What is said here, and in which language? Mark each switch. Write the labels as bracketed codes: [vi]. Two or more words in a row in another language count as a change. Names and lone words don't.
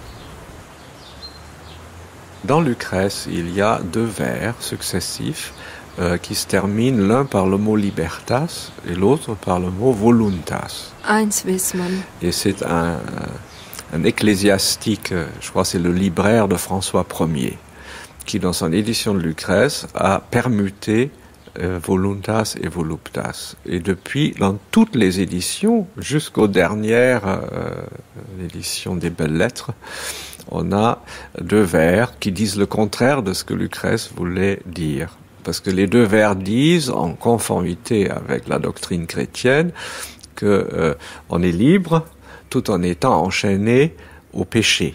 [fr] Dans Lucrèce, il y a deux vers successifs qui se terminent l'un par le mot libertas et l'autre par le mot voluntas. Et c'est un ecclésiastique, je crois que c'est le libraire de François Ier, qui dans son édition de Lucrèce a permuté voluntas et voluptas. Et depuis, dans toutes les éditions, jusqu'aux dernières éditions des Belles Lettres, on a deux vers qui disent le contraire de ce que Lucrèce voulait dire. Parce que les deux vers disent, en conformité avec la doctrine chrétienne, que on est libre tout en étant enchaîné au péché.